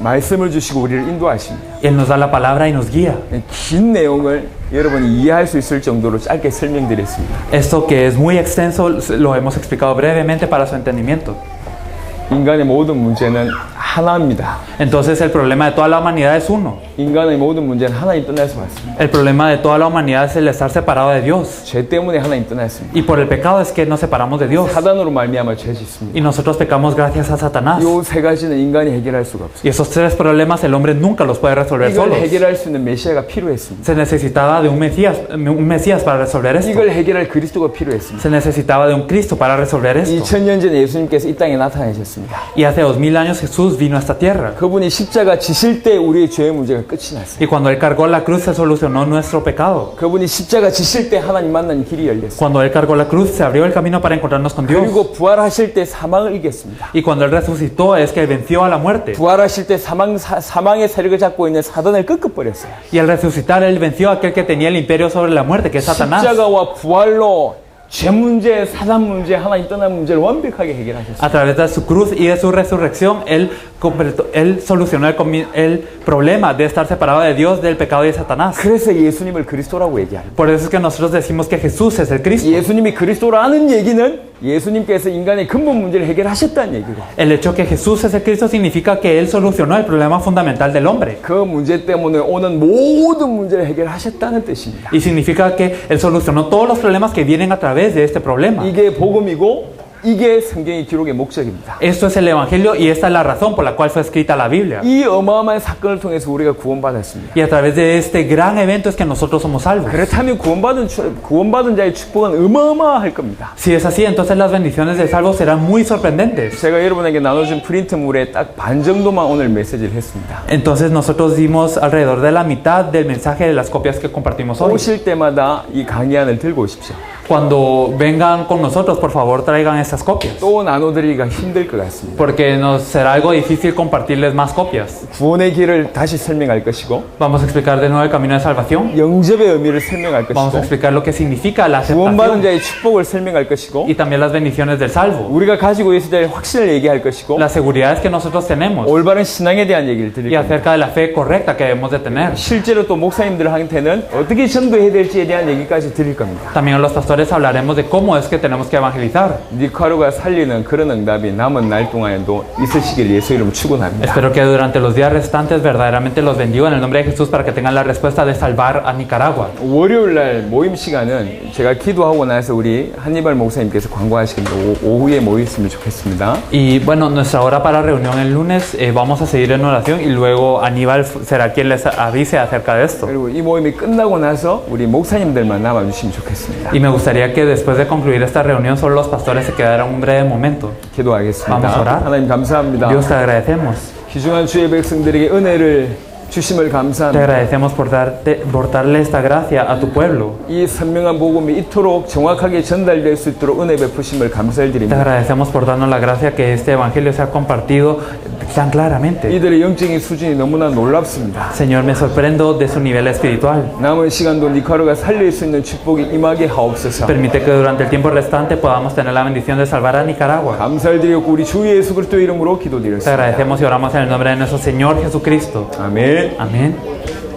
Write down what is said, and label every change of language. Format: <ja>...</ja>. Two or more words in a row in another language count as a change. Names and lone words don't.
<ko>말씀을 주시고 우리를 인도하십니다.</ko> <es>Él nos da la palabra y nos guía.</es> <ko>긴 내용을 여러분이 이해할 수 있을 정도로 짧게 설명드렸습니다.</ko> <es>Esto que es muy extenso lo hemos explicado brevemente para su entendimiento.</es> <ko>인간의 모든 문제는 하나입니다.</ko> <es>Entonces el problema de toda la humanidad es uno.</es> <ko>인간의 모든 문제는 하나님 떠나서 왔습니다.</ko> <es>El problema de toda la humanidad es el estar separado de Dios.</es> <ko>죄 때문에 하나님 떠났습니다.</ko> <es>Y por el pecado es que nos separamos de Dios.</es> <ko>사단으로 말미암아 죄 짓습니다.</ko> <es>Y nosotros pecamos gracias a Satanás.</es> <ko>이 세 가지는 인간이 해결할 수가 없어요.</ko> <es>Y esos tres problemas el hombre nunca los puede resolver</es> <ko>이걸</ko> <es>solo.</es> <ko>해결할 수 있는 메시아가 필요했습니다.</ko> <es>Se necesitaba de un Mesías para resolver esto.</es> <ko>이걸 해결할 그리스도가 필요했습니다.</ko> <es>Se necesitaba de un Cristo para resolver esto.</es> <ko>2000년 전에 예수님께서 이 땅에 나타나셨습니다.</ko> <es>Y hace 2000 años Jesús vino a esta tierra.</es> <ko>그분이 십자가 지실 때 우리의 죄의 문제가 끝이 났어요.</ko> <es>Y cuando Él cargó la cruz se solucionó nuestro pecado.</es> <ko>그분이 십자가 지실 때 하나님 만나는 길이 열렸어요.</ko> <es>Cuando Él cargó la cruz se abrió el camino para encontrarnos con Dios.</es> <ko>그리고 부활하실 때 사망을 이겼습니다.</ko> <es>Y cuando Él resucitó es que venció a la muerte.</es> <ko>부활하실 때 사망의 세력을 잡고 있는 사단을 끄끄버렸어요.</ko> <es>Y al resucitar Él venció a aquel que tenía el imperio sobre la muerte, que es Satanás.</es> <ko>십자가와 부활로 죄 문제, 사단 문제, 하나님 떠난 문제를 완벽하게 해결하셨어요.</ko> <es>A través de su cruz y de su resurrección, Él solucionó el problema de estar separado de Dios, del pecado y de Satanás.</es> <ko>그래서 예수님을 그리스도라고 얘기합니다.</ko> <es>Por eso es que nosotros decimos que Jesús es el Cristo.</es> <ko>예수님이 그리스도라는 얘기는 예수님께서 인간의 근본 문제를 해결하셨다는 얘기고,</ko> <es>El hecho que Jesús es el Cristo significa que Él solucionó el problema fundamental del hombre.</es> <ko>그 문제 때문에 오는 모든 문제를 해결하셨다는 뜻입니다.</ko> <es>Y significa que Él solucionó todos los problemas que vienen a través de este problema.</es> <ko>이게 복음이고 이게 성경의 기록의 목적입니다.</ko> <es>Esto es el Evangelio y esta es la razón por la cual fue escrita la Biblia.</es> <ko>이 어마어마한 사건을 통해서 우리가 구원받았습니다.</ko> <es>Y a través de este gran evento es que nosotros somos salvos.</es> <ko>그렇다면 구원받은 자의 축복은 어마어마할 겁니다.</ko> <es>Si es así, entonces las bendiciones del salvo serán muy sorprendentes.</es> <ko>제가 여러분에게 나눠준 프린트물의 딱 반 정도만 오늘 메시지를 했습니다.</ko> <es>Entonces nosotros dimos alrededor de la mitad del mensaje de las copias que compartimos hoy.</es> <ko>오실 때마다 이 강의안을 들고 오십시오.</ko> <es>Cuando vengan con nosotros, por favor, traigan estas copias.</es> <ko>또 나눠드리기가 힘들 것 같습니다.</ko> <es>Porque nos será algo difícil compartirles más copias.</es> <ko>구원의 길을 다시 설명할 것이고,</ko> <es>Vamos a explicar de nuevo el camino de salvación.</es> <ko>영접의 의미를 설명할</ko> <es>Vamos a</es> <ko>것이고,</ko> <es>explicar lo que significa la</es> <ko>구원받은</ko> <es>aceptación</es> <ko>자의 축복을 설명할 것이고,</ko> <es>y también las bendiciones del salvo.</es> <ko>우리가 가지고 있을 때의 확신을 얘기할 것이고,</ko> <es>Las seguridades que nosotros tenemos</es> <ko>올바른 신앙에 대한 얘기를 드릴</ko> <es>y</es> <ko>겁니다.</ko> <es>acerca de la fe correcta que debemos de tener.</es> <ko>실제로 또 목사님들한테는 어떻게 전도해야 될지에 대한 얘기까지 드릴 겁니다.</ko> <es>También a los pastores hablaremos de cómo es que tenemos que evangelizar.</es> <ko>니카루가 살리는 그런 응답이 남은 날 동안에도 있으시길 예수 이름 축원합니다.</ko> <es>Espero que durante los días restantes verdaderamente los bendiga en el nombre de Jesús para que tengan la respuesta de salvar a Nicaragua.</es> <ko>월요일 날 모임 시간은 제가 기도하고 나서 우리 한니발 목사님께서 광고하시는 오후에 모였으면 좋겠습니다.</ko> <es>Y bueno, nuestra hora para reunión el lunes vamos a seguir en oración y luego Aníbal será quien les avise acerca de esto.</es> <ko>그리고 이 모임이 끝나고 나서 우리 목사님들만 남아주시면 좋겠습니다.</ko> <es>Y me gustaría que después de concluir esta reunión solo los pastores se quedaran un breve momento.</es> <ko>기도하겠습니다.</ko> <es>Vamos a orar.</es> <ko>하나님 감사합니다.</ko> <es>Dios, te agradecemos.</es> <ko>귀중한 주의 백성들에게 은혜를 주심을</ko> <es>Te</es> <ko>감사합니다.</ko> <es>agradecemos por darle esta gracia a tu pueblo.</es> <ko>이 선명한 복음이 이토록 정확하게 전달될 수 있도록 은혜 베푸심을</ko> <es>Te</es> <ko>감사드립니다.</ko> <es>agradecemos por darnos la gracia que este evangelio sea compartido tan claramente.</es> <ko>이들의 영적인 수준이 너무나 놀랍습니다.</ko> <es>Señor, me sorprendo de su nivel espiritual.</es> <ko>남은 시간도 니카루가 살릴 수 있는 축복이 임하게 하옵소서.</ko> <es>Permite que durante el tiempo restante podamos tener la bendición de salvar a Nicaragua.</es> <ko>감사드리고 우리 주 예수 그리스도 이름으로</ko> <es>Te</es> <ko>기도드렸습니다.</ko> <es>agradecemos y oramos en el nombre de nuestro Señor Jesucristo.</es> <ko>아멘.</ko> <es>Amén.</es>